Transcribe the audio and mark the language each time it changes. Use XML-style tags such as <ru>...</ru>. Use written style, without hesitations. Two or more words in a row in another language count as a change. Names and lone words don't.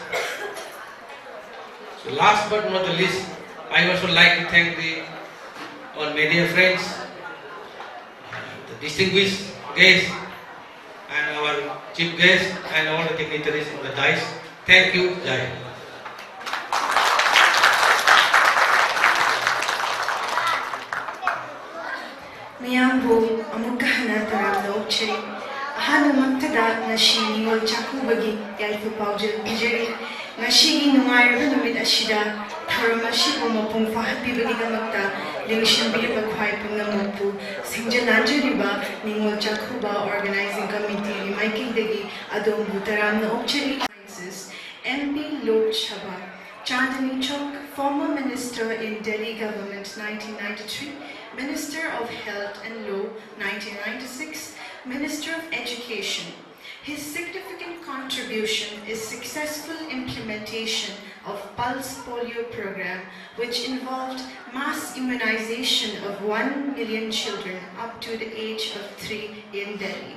<en>So last but not the least, I also like to thank all media friends, the distinguished guests, and our chief guests, and all the dignitaries in the dais. Thank you, Jai.</en> <mni>Miyambu amukka hana taramna okchari. Ahanumaktada nashi ningol chakubagi yaifu paujil bijari. Nashigi nungairaba numit ashida tharam ashibu mapung fahatbibagidamata lingshinbiriba khwai pungnamokpu singjananjariba ningol chakuba</mni> <en>organizing committee</en> <mni>ni maikidagi adombu taramna okchari.</mni> <en>MP Lok Sabha, Chandni Chowk, former Minister in Delhi Government 1993, Minister of Health and Law 1996, Minister of Education. His significant contribution is successful implementation of Pulse Polio program, which involved mass immunization of 1 million children up to the age of 3 in Delhi.</en>